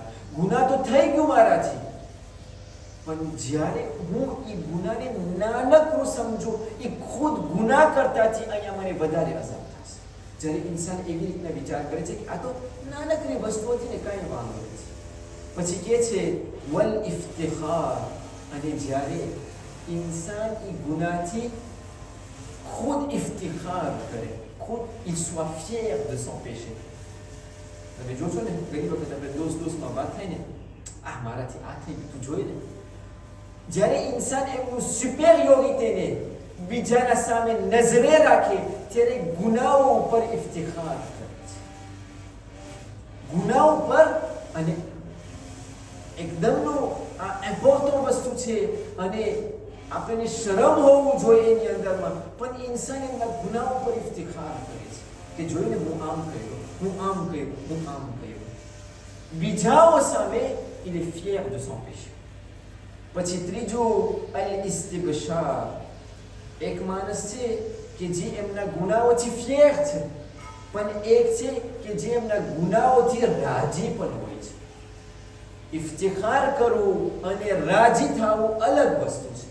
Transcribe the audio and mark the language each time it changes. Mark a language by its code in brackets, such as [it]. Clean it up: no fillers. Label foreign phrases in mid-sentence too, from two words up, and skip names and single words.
[gu] ગુનાહ તો થઈ ગયું મારાથી, પણ જ્યારે હું એ ગુનાહને નાનકડું સમજું, એ ખુદ ગુનાહ કરતાથી અહીંયા મને વધારે અસર થશે. જ્યારે ઇન્સાન એવી રીતના વિચાર કરે છે કે આ તો નાનકડી વસ્તુઓથી ને કાંઈ વાંધો નથી. પછી કહે છે [ar] والافتخار, [gu] અને જ્યારે ઇન્સાન એ ગુનાહથી ખુદ ઇફ્તિખાર કરે, ખુદ [fr] il soit fier de son péché. [gu] તમે જોશો ને ઘણી વખત આપણે દોસ્તમાં વાત થાય ને, આ મારાથી આ થઈ ગયું, તું જોઈ ને. જ્યારે ઇન્સાન એમનું સુપેરિયોરિટીને બીજાના સામે નજરે રાખે ત્યારે ગુનાહો ઉપર ઇફ્તિખાર કરે છે. ગુનાહો ઉપર, અને એકદમનું આ ઇમ્પોર્ટન્ટ વસ્તુ છે અને આપણને શરમ હોવું જોઈએ એની અંદરમાં, પણ ઇન્સાન એમના ગુનાહ ઉપર ઇફ્તિખાર કરે છે કે જોઈને હું આમ કર્યો, હું આમ કર્યો, હું આમ કર્યો. બીજાઓ સામે [fr] il est fier de son péché. [gu] પછી ત્રીજું [ar] الاستبشار, [gu] એક માણસ છે કે જે એમના ગુનાહોથી ફિયર છે, પણ એક છે કે જે એમના ગુનાઓથી રાજી પણ હોય છે. ઇફ્તિખાર કરવું અને રાજી થવું અલગ વસ્તુ છે.